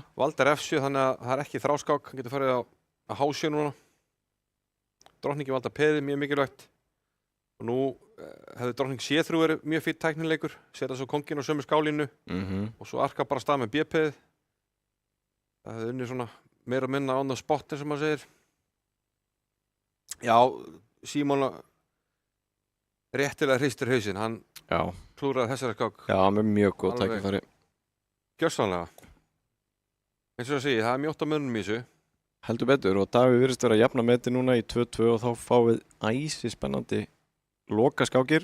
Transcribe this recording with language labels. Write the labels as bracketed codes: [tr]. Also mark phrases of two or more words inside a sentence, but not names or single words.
[is] Valdar F7, þannig að það er ekki þráskák. Hann getur farið á H7 núna. Drottningi valdar peði, mjög mikilvægt. Og nú hefði drottning C3 verið mjög fýtt tæknileikur. Setja svo kónginn á sömu skálínu. Og svo arka bara stað með B-peði. Það hefði unnið svona meira að minna [en] on the spot [is] eins og maður segir. Já, Símon réttilega hristir hausinn, hann klúraði þessari skák. Já, með mjög góð tækifæri. Gjörsamlega. Eins og það segi, það er mjótt á mönnum í þessu. Heldur betur og Davíð virðist vera að jafna meti núna í 2-2 og þá fáum við æsi spennandi lokaskákir.